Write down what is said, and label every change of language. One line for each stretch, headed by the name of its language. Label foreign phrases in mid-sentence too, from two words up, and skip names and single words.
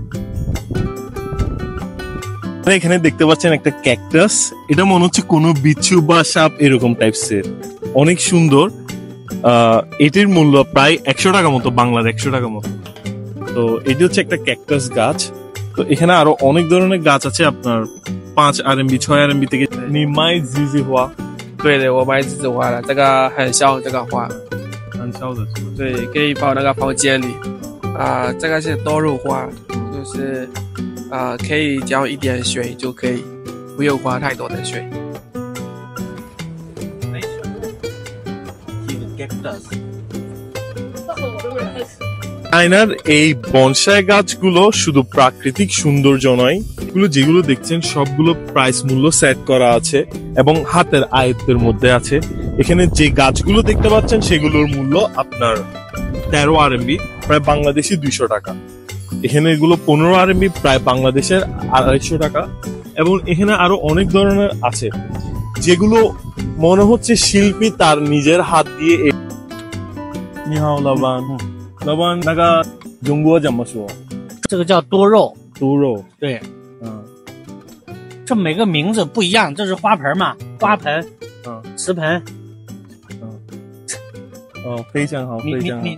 Bangla: এখানে দেখতে পাচ্ছেন একটা ক্যাকটাস, এটা মনে হচ্ছে কোনো বিচ্ছু বা সাপ এরকম টাইপসের, অনেক সুন্দর। এটির মূল্য প্রায় 100 টাকা মতো, বাংলার 100 টাকা মতো। তো এটি হচ্ছে একটা ক্যাকটাস গাছ। তো এখানে আরো অনেক ধরনের গাছ আছে, আপনার 5 RMB 6 RMB থেকে। নিমাই জিজি হওয়া
Chinese: 对的，我买栀子花了，这个很小，这个花，很烧的是吗？对，可以放那个房间里。这个是多肉花，就是可以浇一点水就可以，不用花太多的水。
Bangla: চায়নার এই বনসাই গাছগুলো শুধু প্রাকৃতিক সৌন্দর্য নয়, এগুলো যেগুলো দেখছেন সবগুলো প্রাইস মূল্য সেট করা আছে এবং হাতের আয়ত্তের মধ্যে আছে। এখানে যে গাছগুলো দেখতে পাচ্ছেন সেগুলোর মূল্য আপনার 13 RMB, প্রায় বাংলাদেশি 200 টাকা। এখানে এগুলো 15 RMB, প্রায় বাংলাদেশের 250 টাকা। এবং এখানে আরো অনেক ধরনের আছে যেগুলো মনে হচ্ছে শিল্পী তার নিজের হাত দিয়ে।
Chinese: 你好老板老板，那个中国怎么说？这个叫多肉，猪肉。对，嗯这每个名字不一样，这是花盆嘛，花盆，池盆。非常好，非常好。